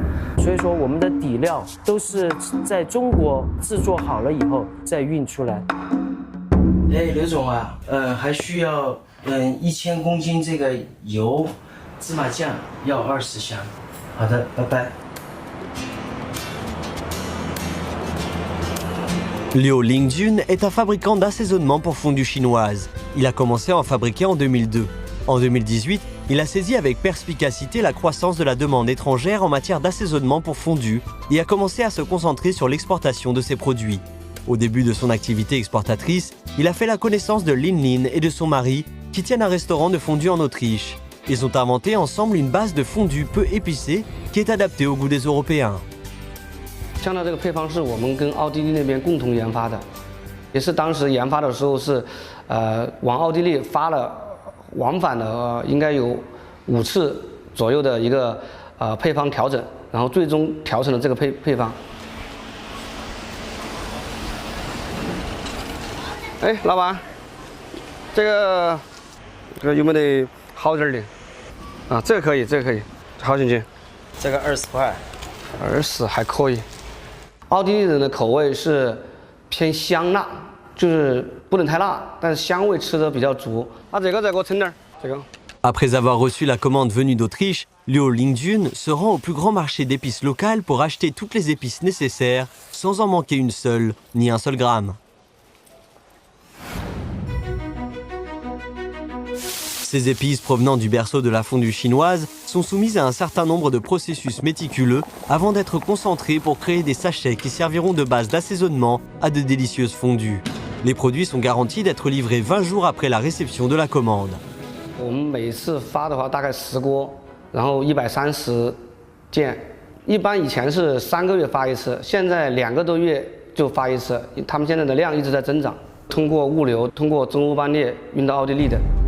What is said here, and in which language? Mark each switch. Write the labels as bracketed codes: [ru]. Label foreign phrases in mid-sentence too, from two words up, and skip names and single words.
[zh] 所以说我们的底料都是在中国制作好了以后再运出来。哎，刘总啊，还需要1000公斤这个油，芝麻酱要20箱。好的，拜拜。 [fr] Liu Lingjun est un fabricant d'assaisonnement pour fondue chinoise. Il a commencé à en fabriquer en 2002. En 2018, il a saisi avec perspicacité la croissance de la demande étrangère en matière d'assaisonnement pour fondue et a commencé à se concentrer sur l'exportation de ses produits. Au début de son activité exportatrice, il a fait la connaissance de Lin Lin et de son mari qui tiennent un restaurant de fondue en Autriche. Ils ont inventé ensemble une base de fondue peu épicée qui est adaptée au goût des Européens. [zh] 像它这个配方是我们跟奥地利那边共同研发的，也是当时研发的时候是，往奥地利发了往返的应该有5次左右的一个配方调整，然后最终调成了这个配方。哎，老板，这个有没得好点的？啊，这个可以，这个可以，好进去。这个20块，20还可以。奥地利人的口味是偏香辣，就是不能太辣，但是香味吃的比较足。啊，这个再给我称点，这个。 [fr] Après avoir reçu la commande venue d'Autriche, Liu Lingjun se rend au plus grand marché d'épices local pour acheter toutes les épices nécessaires, sans en manquer une seule, ni un seul gramme. Ces épices provenant du berceau de la fondue chinoise sont soumises à un certain nombre de processus méticuleux avant d'être concentrées pour créer des sachets qui serviront de base d'assaisonnement à de délicieuses fondues. Les produits sont garantis d'être livrés 20 jours après la réception de la commande. [zh] 我们每次发的话大概10锅，然后130件。一般以前是3个月发一次，现在2个多月就发一次。他们现在的量一直在增长，通过物流，通过中欧班列运到奥地利的。